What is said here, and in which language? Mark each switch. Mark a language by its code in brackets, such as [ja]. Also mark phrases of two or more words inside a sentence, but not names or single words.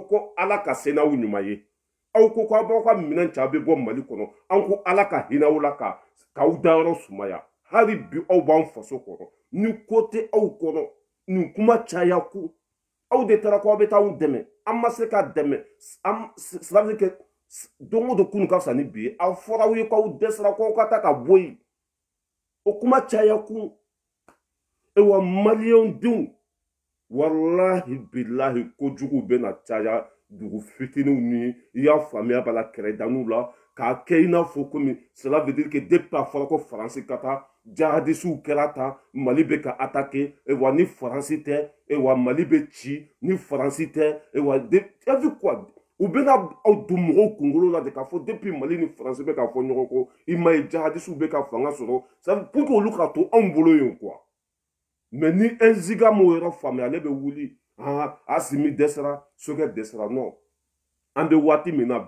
[bm] ko ala ka se n'aw ɲuman ye aw ko k'aw b'aw ka minɛn cɛ aw bɛ bɔ Mali kɔnɔ an ko ala ka hinɛ aw la k'aw dayɔrɔ sumaya hali bi aw b'an faso kɔnɔ ni ko tɛ aw kɔnɔ nin kuma caya ko aw de taara ko aw bɛ taa anw dɛmɛ an ma se ka dɛmɛ [fr] cela veut dire que [bm] don o don kunun ka fisa ni bi ye aw fɔra aw ye k'aw dɛsɛra k'aw ka taa ka bɔ yen. O kuma caya kun ewa maliyɛnw denw [ar] والله بالله [bm] kojugu bɛna caya dugu fitininw ni i y'a faamuya b'a la kɛrɛdaninw la k'a kɛ i n'a fɔ komi [fr] cela veut dire que depuis [bm] a fɔra ko faransi ka taa jihadisiw kɛra tan Mali bɛ ka attaquer ewa ni faransi tɛ ewa Mali bɛ ci ni faransi tɛ ewa [fr] t'as vu quoi [bm] u bɛna aw don mɔgɔw kunkolo la de k'a fɔ depuis Mali ni faransi bɛ k'a fɔ ɲɔgɔn ko i ma ye jihadisiw bɛ ka fanga sɔrɔ [fr] pour que [bm] olu ka to anw bolo yen quoi mais ni Nziga m'o yɔrɔ faamuya ale bɛ wuli Asimi dɛsɛra Sogɛ dɛsɛra non an bɛ waati min na